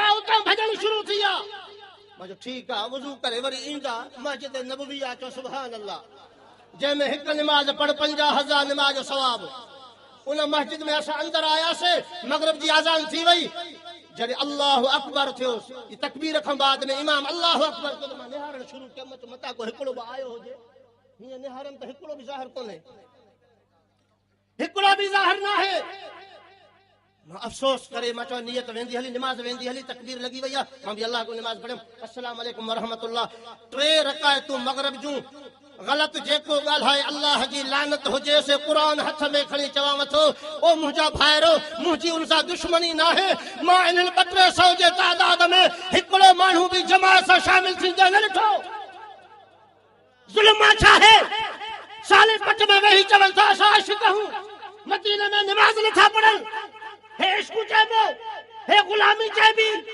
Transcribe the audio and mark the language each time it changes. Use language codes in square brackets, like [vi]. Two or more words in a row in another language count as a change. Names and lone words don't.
[sd] उतां भॼण शुरू थी विया मां चयो ठीकु आहे वुज़ू करे वरी ईंदा मस्जिद नबवी आहे चयो [ar] سبحان الله [sd] जंहिंमें हिकु निमाज़ पढ़ 50,000 निमाज़ जो सवाब उन मस्जिद में असां अंदर आयासीं मगरिब जी आज़ान थी वई जॾहिं [ar] الله أكبر [sd] थियो तकबीर खां बाद में इमाम [ar] الله أكبر [sd] थियो मां निहारण शुरू कयो मता को हिकिड़ो बि आयो हुजे हीअं निहारनि त हिकिड़ो बि ज़ाहिर कोन्हे हिकिड़ो बि ज़ाहिर न आहे मां अफ़सोस करे मां चयो नियत वेंदी हली निमाज़ वेंदी हली तकबीर लॻी वई आहे मां बि अल्लाह को निमाज़ पढ़ियमि [ar] السلام عليكم ورحمة الله [sd] 3 रकायतूं मगरिब जूं ग़लत जेको ॻाल्हाए अल्लाह जी लानत हुजे से क़ुरान हथ में खणी चवां थो ओ मुंहिंजा भाइरो मुंहिंजी उन सां दुश्मनी न आहे मां इन्हनि 200 जे तादाद में हिकिड़ो माण्हू बि जमात सां शामिल थींदे न ॾिठो ज़ुल्म छा आहे साले पट में वेही चवनि था असां आशिक़ आहियूं मदीने में निमाज़ नथा पढ़नि हे इश्क़ चइबो हे ग़ुलामी चइबी